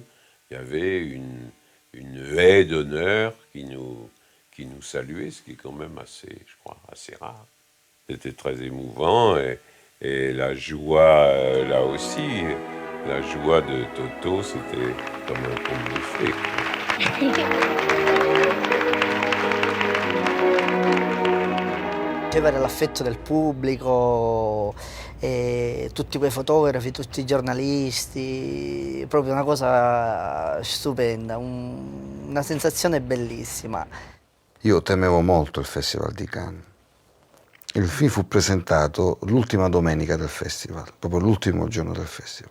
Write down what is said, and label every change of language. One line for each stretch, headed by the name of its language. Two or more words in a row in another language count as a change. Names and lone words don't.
French: Il y avait une haie d'honneur qui nous saluait, ce qui est quand même assez, je crois, assez rare. C'était très émouvant et la joie, là aussi, la joie de Toto, c'était comme un conte de fées.
Italian: Ricevere l'affetto del pubblico, tutti quei fotografi, tutti i giornalisti, proprio una cosa stupenda, una sensazione bellissima. Io temevo molto il Festival di Cannes. Il film fu presentato l'ultima domenica del festival, proprio l'ultimo giorno del festival.